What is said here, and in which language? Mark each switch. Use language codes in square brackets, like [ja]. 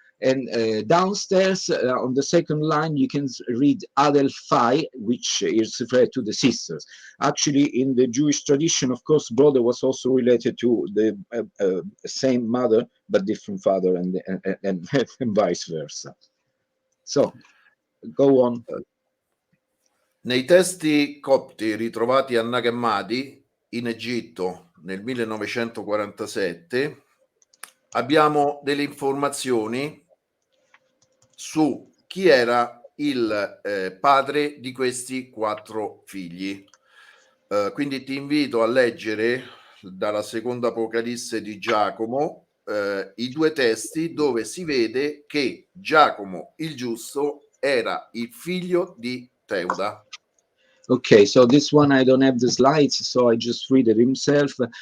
[en] And downstairs on the second line, you can read Adelphai, which is referred to the sisters. Actually, in the Jewish tradition, of course, brother was also related to the same mother, but different father, and vice versa. So, go on. [it] Nei testi copti ritrovati a Nag Hammadi in Egitto nel 1947 abbiamo delle informazioni su chi era il padre di questi 4 figli. Quindi ti invito a leggere dalla seconda Apocalisse di Giacomo i 2 testi dove si vede che Giacomo il giusto era il figlio di Teuda. [en] Okay, so this one I don't have the slides, so I just read it himself.